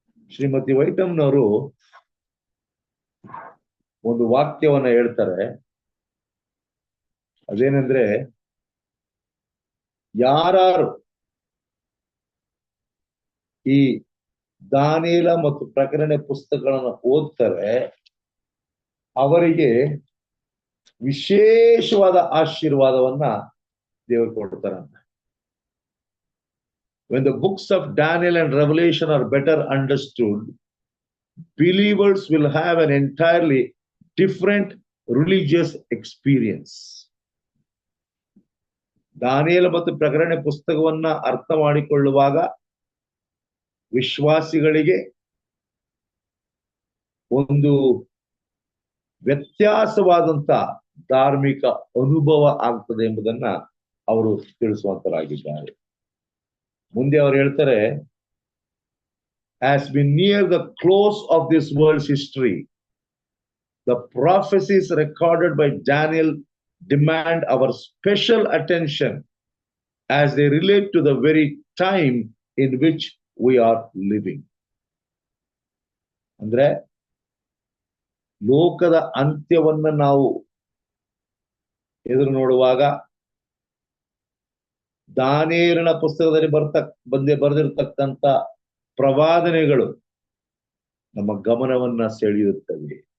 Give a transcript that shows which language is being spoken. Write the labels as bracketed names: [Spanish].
[Kannada] ಶ್ರೀಮತಿ ವೈಟಮ್ನವರು ಒಂದು ವಾಕ್ಯವನ್ನ ಹೇಳ್ತಾರೆ, ಅದೇನೆಂದ್ರೆ, ಯಾರು ಈ ದಾನಿಯೇಲ ಮತ್ತು ಪ್ರಕಟಣೆ ಪುಸ್ತಕಗಳನ್ನು ಓದ್ತಾರೆ ಅವರಿಗೆ ವಿಶೇಷವಾದ ಆಶೀರ್ವಾದವನ್ನ ದೇವರು ಕೊಡ್ತಾರಂತ. [English] When the books of Daniel and Revelation are better understood, believers will have an entirely different religious experience. [Kannada] ದಾನಿಯೇಲ ಮತ್ತು ಪ್ರಕಟಣೆ ಪುಸ್ತಕವನ್ನ ಅರ್ಥ ಮಾಡಿಕೊಳ್ಳುವಾಗ ವಿಶ್ವಾಸಿಗಳಿಗೆ ಒಂದು ವ್ಯತ್ಯಾಸವಾದಂತ ಧಾರ್ಮಿಕ ಅನುಭವ ಆಗ್ತದೆ ಎಂಬುದನ್ನ ಅವರು ತಿಳಿಸುವಂತರಾಗಿದ್ದಾರೆ. ಮುಂದೆ ಅವರು ಹೇಳ್ತಾರೆ, [English] as we near the close of this world's history, the prophecies recorded by Daniel demand our special attention as they relate to the very time in which we are living. [Kannada] ಅಂದ್ರೆ ಲೋಕದ ಅಂತ್ಯವನ್ನ ನಾವು ಎದುರು ನೋಡುವಾಗ ದಾನಿಯೇಲನ ಪುಸ್ತಕದಲ್ಲಿ ಬರೆದಿರ್ತಕ್ಕಂಥ ಪ್ರವಾದನೆಗಳು ನಮ್ಮ ಗಮನವನ್ನ ಸೆಳೆಯುತ್ತವೆ.